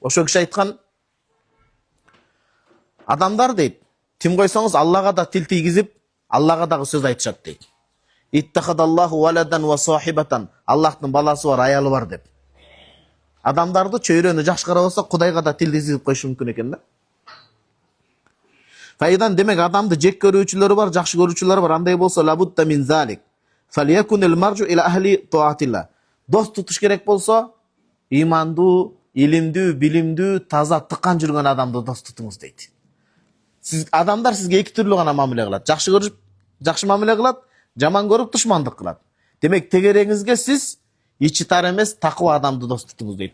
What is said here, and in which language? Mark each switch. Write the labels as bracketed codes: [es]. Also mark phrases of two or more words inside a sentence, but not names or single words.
[ky] Ошо киши айткан, адамдар дейт, тим койсоңуз Аллага да тил тийгизип, Аллага дагы сөз айтышат дейт. [ar] اتخذ الله ولدا وصاحبة. [ky] Аллахтын баласы бар, аялы бар деп. Адамдарды чөйрөнү жакшы карабаса, Кудайга да тил тийгизип коюшу мүмкүн экен да. Файдан, демек адамды жек көрүүчүлөр бар, жакшы көрүүчүлөр бар. Андай болсо [ar] لا بد من ذلك فليكن المرء إلى أهل طاعة الله. [ky] Дос тутуш керек болсо, имандуу, илимдүү, билимдүү, таза, тыккан жүргөн адамды дос тутуңуз дейт. Сиз адамдар сизге эки түрлүү гана мамиле кылат. Жакшы көрүп, жакшы мамиле кылат, жаман көрүп душмандык кылат. Демек, тегереңизге сиз ичи тар эмес, таква адамды дос тутуңуз дейт.